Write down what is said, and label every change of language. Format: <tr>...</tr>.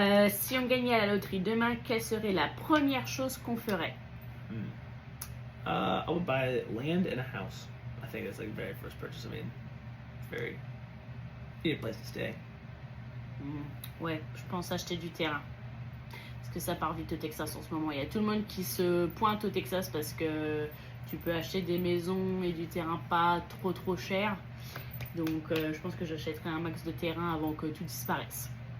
<fr>Si on gagnait à la loterie demain, quelle serait la première chose qu'on ferait?</fr> <en>I would buy land and a house. I think that's like the very first purchase. I mean, you need a place to stay.</en> <fr>Ouais, je pense acheter du terrain. Parce que ça part vite au Texas en ce moment. Il y a tout le monde qui se pointe au Texas parce que tu peux acheter des maisons et du terrain pas trop cher. Donc je pense que j'achèterai un max de terrain avant que tout disparaisse.</fr>